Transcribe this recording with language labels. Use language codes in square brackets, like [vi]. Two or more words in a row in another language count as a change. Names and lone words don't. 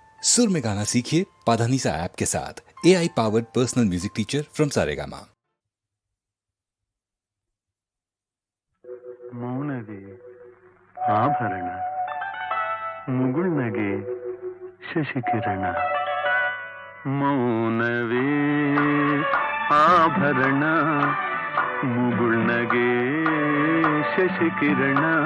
[hi] सुर में गाना सीखिए पाधानीसा ऐप के साथ। [en] AI powered personal music teacher from Saregama. [kn] ಮೌನವೇ ಆಭರಣ, ಮುಗುಳ್ನಗೆ ಶಶಿಕಿರಣ. ಮೌನವೇ ಆಭರಣ, ಮುಗುಳ್ನಗೆ ಶಶಿಕಿರಣ.